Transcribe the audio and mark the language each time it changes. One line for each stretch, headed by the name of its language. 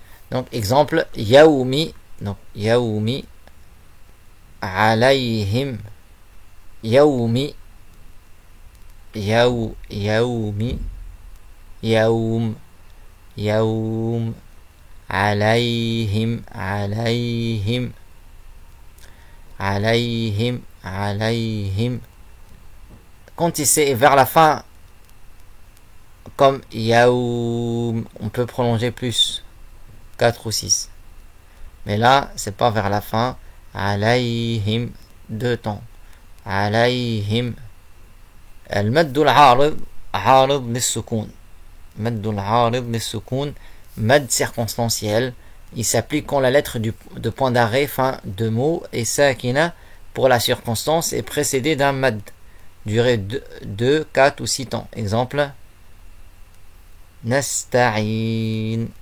French: Donc exemple, yaoumi, donc yaoumi, alayhim, yaoumi, yaoumi, yaoum, yaoum, alayhim, alayhim, alayhim, alayhim. Quand c'est vers la fin, comme yaoum, on peut prolonger plus, 4 ou 6. Mais là, c'est pas vers la fin. Alayhim, 2 temps. Alayhim.
Arabic: المد العارض عارض للسكون. مد العارض للسكون.
French: Mad circonstanciel. Il s'applique quand la lettre de point d'arrêt, fin de mot, et sakina pour la circonstance est précédée d'un mad. Durée 2, 4 ou 6 temps. Exemple. Nasta'in.